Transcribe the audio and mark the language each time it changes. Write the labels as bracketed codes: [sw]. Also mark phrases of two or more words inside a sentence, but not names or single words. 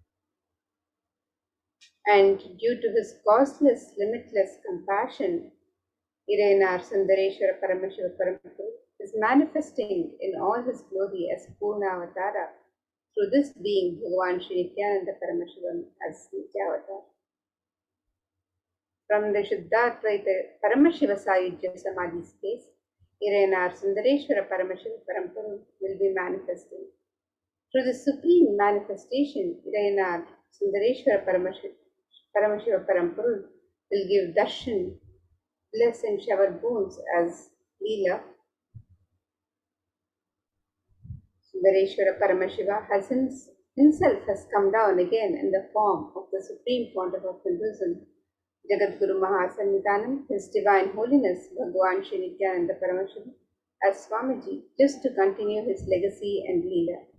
[en] And due to his causeless, limitless compassion, Irayanar Sundareshwara Paramashiva Parampuru is manifesting in all his glory as Purna Avatara through this being Bhagavan Sri Nithyananda Paramashivam as Nityavatar. From the Shuddhadvaita Paramashiva Sayujya Samadhi space, Irayanar Sundareshwara Paramashiva Parampuru will be manifesting. Through the supreme manifestation, Irayanar Sundareshwara Paramashiva Parampuru will give darshan, bliss and shower boons as Leela. Sundareshwara Paramashiva himself has come down again in the form of the Supreme Pontiff of Hinduism, Jagadguru Mahasannidhanam, His Divine Holiness Bhagavan Sri Nithyananda Paramashivam as Swamiji, just to continue his legacy and Leela.